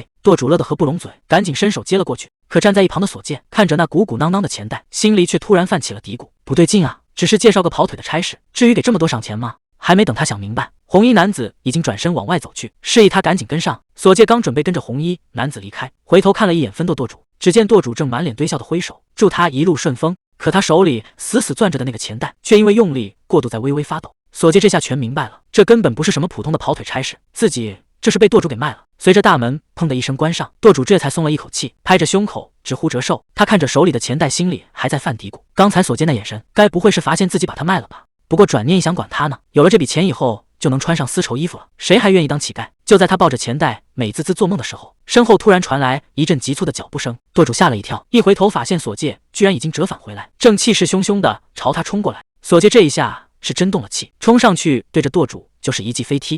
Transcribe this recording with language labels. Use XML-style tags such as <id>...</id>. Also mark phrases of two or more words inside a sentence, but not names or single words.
<zh>舵主樂得合不攏嘴，趕緊伸手接了過去。可站在一旁的所見看着那鼓鼓囊囊的錢袋，心裡卻突然泛起了嘀咕，不對勁啊，只是介紹個跑腿的差事，至於給這麼多賞錢嗎？還沒等他想明白，紅衣男子已經轉身往外走去，示意他趕緊跟上。所見剛準備跟着紅衣男子離開，回頭看了一眼分舵舵主，只見舵主正滿臉堆笑的揮手，祝他一路順風。可他手裡死死攥着的那個錢袋，卻因為用力過度在微微發抖。所見這下全明白了，這根本不是什麼普通的跑腿差事，自己這是被舵主給賣了。隨着大門砰的一聲關上，舵主這才鬆了一口氣，拍着胸口直呼折壽。他看着手裡的錢袋，心裡還在犯嘀咕，剛才所見那眼神，該不會是發現自己把他賣了吧？不過轉念一想，管他呢，有了这筆錢以後就能穿上絲綢衣服了，誰還願意當乞丐？就在他抱着錢袋美滋滋做夢的時候，身後突然傳來一陣急促的腳步聲。舵主嚇了一跳，一回頭發現所見居然已經折返回來，正氣勢洶洶地朝他衝過來。所見這一下是真動了氣，衝上去對着舵主就是一記飛踢。</zh>